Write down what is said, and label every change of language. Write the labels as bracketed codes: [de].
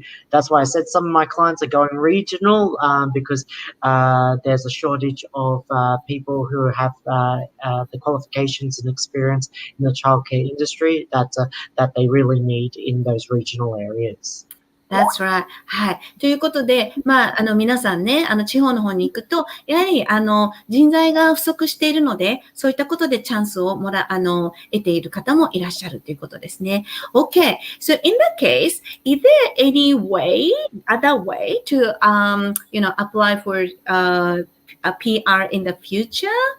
[en] That's why I said some of my clients are going regional because there's a shortage of people who have the qualifications and experience in the childcare industry that they really need in those regional areas. That's right. はい。 [ja] ということで、まあ、皆さんね、地方の方に行くと、やはり、人材が不足しているので、そういったことでチャンスを得ている方もいらっしゃるということですね。 [en] Okay. So in that case, is there any other way to, apply for, a PR in the future?